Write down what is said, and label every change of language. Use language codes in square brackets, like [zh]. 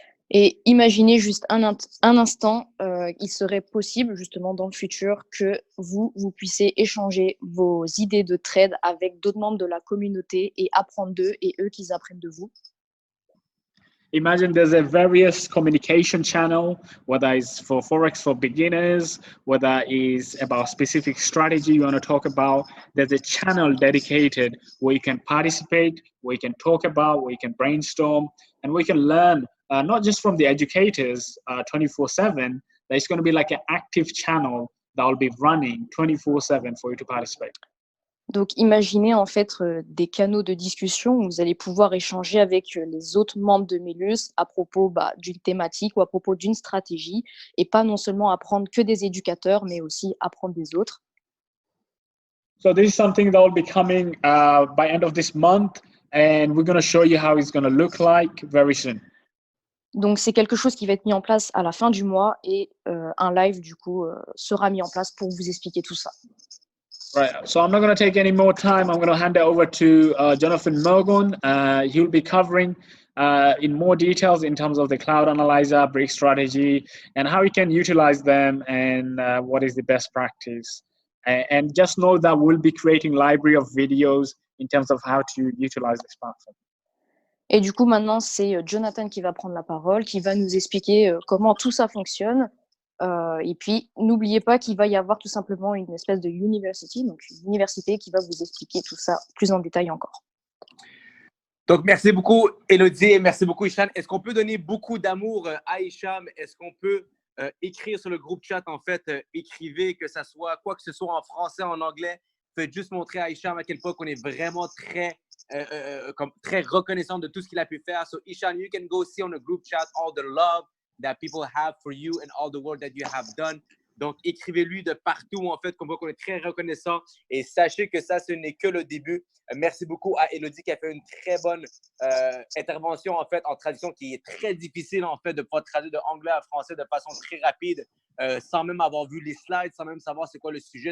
[fr] Et imaginez juste un instant, il serait possible justement dans le futur que vous puissiez échanger vos idées de trade avec d'autres membres de la communauté et apprendre d'eux et eux qu'ils apprennent de vous. [en] imagine there's a various communication channel, whether it's for Forex for beginners, whether it's about specific strategy you want to talk about. There's a channel dedicated where you can participate, where you can talk about, where you can brainstorm, and we can learn not just from the educators 24/7. There's going to be like an active channel that will be running 24/7 for you to participate. [fr] Donc, imaginez en fait des canaux de discussion où vous allez pouvoir échanger avec les autres membres de Melius à propos d'une thématique ou à propos d'une stratégie, et pas non seulement apprendre que des éducateurs, mais aussi apprendre des autres. [en] So this is something that will be coming by end of this month, and we're going to show you how it's going to look like very soon. [fr] Donc, c'est quelque chose qui va être mis en place à la fin du mois, et un live, du coup, sera mis en place pour vous expliquer tout ça. [en] Right, so I'm not going to take any more time. I'm going to hand it over to Jonathan Morgan. He'll be covering in more details in terms of the Cloud Analyzer, Brick strategy, and how you can utilize them, and what is the best practice. And just know that we'll be creating library of videos in terms of how to utilize this platform. [fr] Et du coup, maintenant, c'est Jonathan qui va prendre la parole, qui va nous expliquer comment tout ça fonctionne. Et puis, n'oubliez pas qu'il va y avoir tout simplement une espèce de university, donc une université qui va vous expliquer tout ça plus en détail encore. Donc, merci beaucoup, Elodie, et merci beaucoup, Hicham. Est-ce qu'on peut donner beaucoup d'amour à Hicham? Est-ce qu'on peut écrire sur le groupe chat, en fait, écrivez, que ça soit quoi que ce soit en français, en anglais. Faites juste montrer à Hicham à quel point on est vraiment très reconnaissant de tout ce qu'il a pu faire. [en] So, Hicham, you can go see on the group chat all the love that people have for you and all the work that you have done. [fr] Donc, écrivez-lui de partout, en fait, qu'on voit qu'on est très reconnaissant. Et sachez que ça, ce n'est que le début. Merci beaucoup à Elodie qui a fait une très bonne intervention, en fait, en traduction, qui est très difficile, en fait, de pouvoir traduire de anglais à français de façon très rapide, sans même avoir vu les slides, sans même savoir c'est quoi le sujet.